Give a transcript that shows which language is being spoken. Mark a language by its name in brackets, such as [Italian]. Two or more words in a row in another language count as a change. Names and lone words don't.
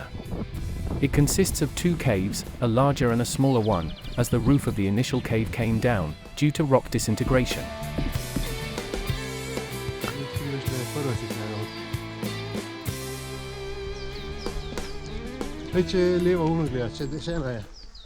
[English] It consists of two caves, a larger and a smaller one, as the roof of the initial cave came down, due to rock disintegration. [Slovenian] Če levo uno gleda, če še ena je.